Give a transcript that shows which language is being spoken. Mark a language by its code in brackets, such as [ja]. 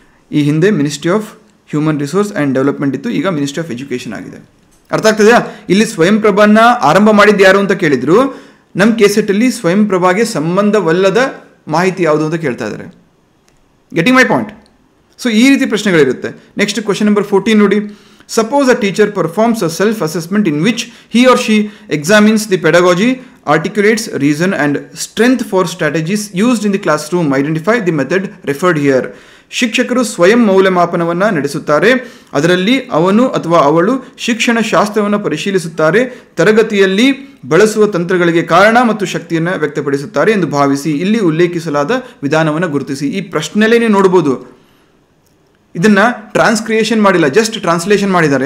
[kn] ಈ ಹಿಂದೆ ministry of human resource and development ಇತ್ತು, ಈಗ ಮಿನಿಸ್ಟ್ರಿ ಆಫ್ ಎಜುಕೇಷನ್ ಆಗಿದೆ. ಅರ್ಥ ಆಗ್ತದೆಯಾ? ಇಲ್ಲಿ ಸ್ವಯಂ ಪ್ರಭಾನ ಆರಂಭ ಮಾಡಿದ್ದು ಯಾರು ಅಂತ ಕೇಳಿದ್ರು. ನಮ್ಮ ಕೇಸೆಟ್ಟಲ್ಲಿ ಸ್ವಯಂ ಪ್ರಭಾಗೆ ಸಂಬಂಧವಲ್ಲದ ಮಾಹಿತಿ ಯಾವುದು ಅಂತ ಕೇಳ್ತಾ ಇದ್ದಾರೆ. [en] Getting my point? [kn] ಸೊ ಈ ರೀತಿ ಪ್ರಶ್ನೆಗಳಿರುತ್ತೆ. ನೆಕ್ಸ್ಟ್ ಕ್ವಶನ್ ನಂಬರ್ 14 ನೋಡಿ. [en] Suppose a teacher performs a self-assessment in which he or she examines the pedagogy, articulates reason and strength for strategies used in the classroom. Identify the method referred here. [kn] ಶಿಕ್ಷಕರು ಸ್ವಯಂ ಮೌಲ್ಯಮಾಪನವನ್ನು ನಡೆಸುತ್ತಾರೆ. ಅದರಲ್ಲಿ ಅವನು ಅಥವಾ ಅವಳು ಶಿಕ್ಷಣ ಶಾಸ್ತ್ರವನ್ನು ಪರಿಶೀಲಿಸುತ್ತಾರೆ. ತರಗತಿಯಲ್ಲಿ ಬಳಸುವ ತಂತ್ರಗಳಿಗೆ ಕಾರಣ ಮತ್ತು ಶಕ್ತಿಯನ್ನು ವ್ಯಕ್ತಪಡಿಸುತ್ತಾರೆ ಎಂದು ಭಾವಿಸಿ ಇಲ್ಲಿ ಉಲ್ಲೇಖಿಸಲಾದ ವಿಧಾನವನ್ನು ಗುರುತಿಸಿ. ಈ ಪ್ರಶ್ನೆಯಲ್ಲೇ ನೀವು ನೋಡ್ಬೋದು, ಇದನ್ನು ಟ್ರಾನ್ಸ್ಕ್ರಿಯೇಷನ್ ಮಾಡಿಲ್ಲ, ಜಸ್ಟ್ ಟ್ರಾನ್ಸ್ಲೇಷನ್ ಮಾಡಿದ್ದಾರೆ.